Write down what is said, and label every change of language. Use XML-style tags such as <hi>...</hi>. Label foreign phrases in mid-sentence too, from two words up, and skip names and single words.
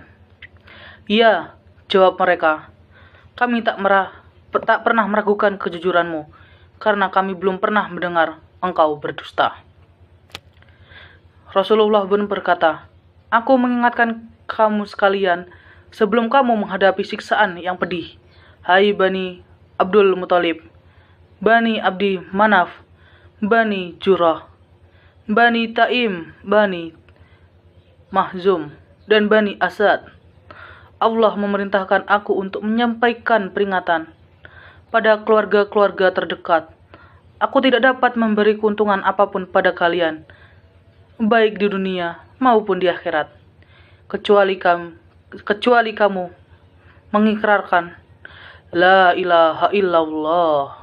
<id>"Ya," jawab mereka, "kami tak pernah meragukan kejujuranmu, karena kami belum pernah mendengar engkau berdusta." Rasulullah pun berkata, "Aku mengingatkan kamu sekalian sebelum kamu menghadapi siksaan yang pedih. Hai Bani Abdul Muthalib, Bani Abdi Manaf, Bani Jurah, Bani Taim, Bani Mahzum, dan Bani Asad. Allah memerintahkan aku untuk menyampaikan peringatan pada keluarga-keluarga terdekat. Aku tidak dapat memberi keuntungan apapun pada kalian, baik di dunia maupun di akhirat, kecuali kamu mengikrarkan</id> <ar>لا إله إلا الله."</ar>